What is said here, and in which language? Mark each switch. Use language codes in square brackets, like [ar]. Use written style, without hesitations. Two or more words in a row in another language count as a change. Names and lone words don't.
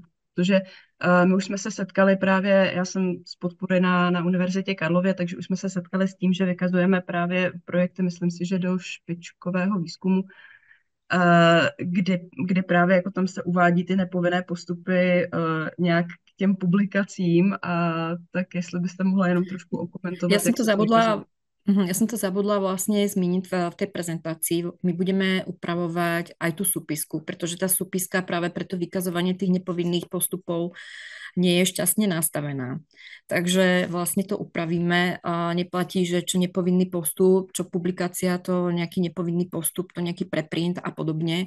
[cs] Protože my už jsme se setkali právě, já jsem z podpory na Univerzitě Karlově, takže už jsme se setkali s tím, že vykazujeme právě projekty, myslím si, že do špičkového výzkumu, kdy právě jako tam se uvádí ty nepovinné postupy nějak k těm publikacím, tak jestli byste mohla jenom trošku okomentovat. [sk] Ja som to zabudla vlastne zmeniť v tej prezentácii. My budeme upravovať aj tú súpisku, pretože tá súpiska práve pre to vykazovanie tých nepovinných postupov nie je šťastne nastavená. Takže vlastne to upravíme. Neplatí, že čo nepovinný postup, čo publikácia, to nejaký nepovinný postup, to nejaký preprint a podobne.